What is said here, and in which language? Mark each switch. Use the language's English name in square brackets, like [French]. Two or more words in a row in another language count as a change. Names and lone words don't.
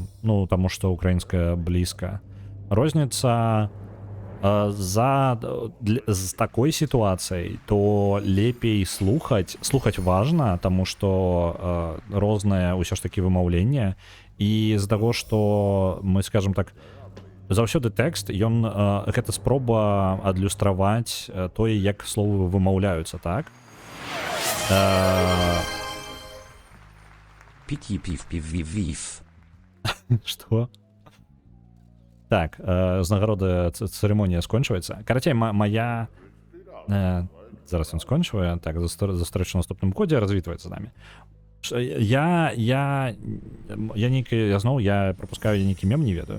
[Belarusian] Ну, таму што украінская блізка. Розніца з такой сітуацыяй, то лепей слухаць важна, таму што рознае ўсё ж такі вымаўленне. І з таго, што мы, [Russian] скажем так, [Belarusian] заўсёды тэкст, ён гэта спроба адлюстраваць тое, як словы вымаўляюцца, так? Пі-пі-пів-пів-вів-вів. Што? Так, знагорода, цырымонія скончваецца. Карацей, моя... Зараз ён скончвае. Так, застрэчу ў наступным годзе, развітваецца з намі. Я пропускаю, я нейкі мем не ведаю.